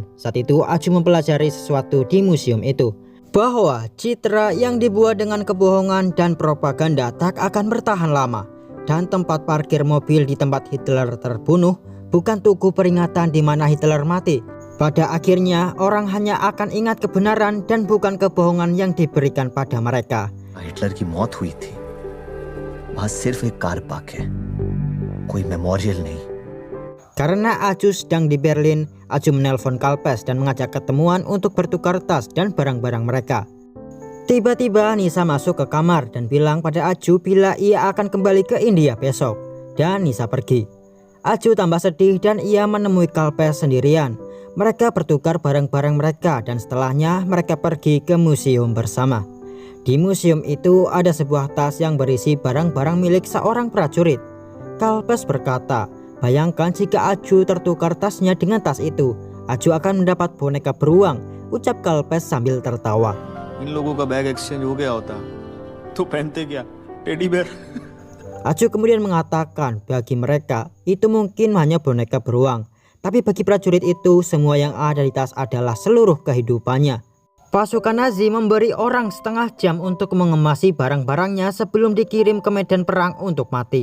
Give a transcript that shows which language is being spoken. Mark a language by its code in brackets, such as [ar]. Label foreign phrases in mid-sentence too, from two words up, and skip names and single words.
[id] Saat itu Aju mempelajari sesuatu di museum itu. Bahwa citra yang dibuat dengan kebohongan dan propaganda tak akan bertahan lama. Dan tempat parkir mobil di tempat Hitler terbunuh bukan tugu peringatan di mana Hitler mati. Pada akhirnya orang hanya akan ingat kebenaran dan bukan kebohongan yang diberikan pada mereka. [hi] हिटलर की मौत हुई थी वहां सिर्फ एक [en] car park [hi] है कोई मेमोरियल नहीं. [id] Karena Aju sedang di Berlin, Aju menelpon Kalpes dan mengajak ketemuan untuk bertukar tas dan barang-barang mereka. Tiba-tiba Nisa masuk ke kamar dan bilang pada Aju bila ia akan kembali ke India besok. Dan Nisa pergi. Aju tambah sedih dan ia menemui Kalpes sendirian. Mereka bertukar barang-barang mereka dan setelahnya mereka pergi ke museum bersama. Di museum itu ada sebuah tas yang berisi barang-barang milik seorang prajurit. Kalpes berkata, bayangkan jika Aju tertukar tasnya dengan tas itu, Aju akan mendapat boneka beruang, ucap Kalpes sambil tertawa. [hi] इन लोगों का [en] bag exchange [hi] हो गया होता तो पहनते क्या [en] teddy bear. [id] Aju kemudian mengatakan bagi mereka itu mungkin hanya boneka beruang, tapi bagi prajurit itu semua yang ada di tas adalah seluruh kehidupannya. Pasukan Nazi memberi orang setengah jam untuk mengemasi barang-barangnya sebelum dikirim ke medan perang untuk mati.